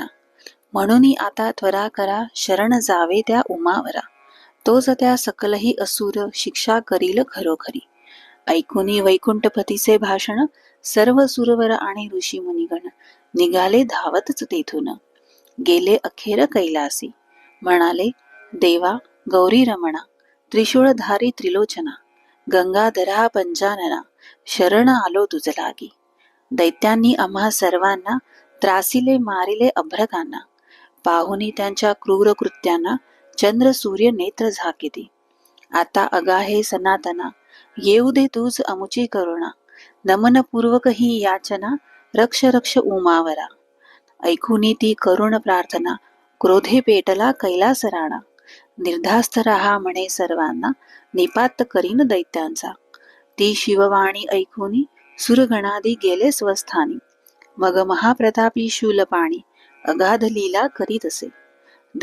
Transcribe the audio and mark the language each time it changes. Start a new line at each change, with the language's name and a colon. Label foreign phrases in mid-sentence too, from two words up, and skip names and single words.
Marathi: म्हणून आता त्वरा करा शरण जावे त्या उमावरा. तोच त्या सकलही असुर शिक्षा करील खरोखरी. ऐकुनी वैकुंठपतीचे भाषण सर्व सुरवर आणि ऋषी मुनिगण निघाले धावतच तेथून. गेले अखेर कैलासी. म्हणाले देवा गौरी रमणा त्रिशूळधारी त्रिलोचना. गंगाधरा पंचानना शरण आलो तुझ लागी. दैत्यांनी आम्हा सर्वांना त्रासिले मारिले अभ्रकांना. पाहुनी त्यांच्या क्रूर कृत्यांना चंद्र सूर्य नेत्र झाकिती. आता अगाहे सनातना येऊ दे तूच अमुची करुणा. नमनपूर्वक ही याचना रक्ष रक्ष उमावरा. ऐकुनी ती करुण प्रार्थना क्रोधे पेटला कैलास राणा. निर्धास्त रहा म्हणे सर्वांना निपात करीन दैत्यांचा. ती शिववाणी ऐकुनी सुरगणादी गेले स्वस्थानी. मग महाप्रतापी शूलपाणी अगाध लीला करीत असे.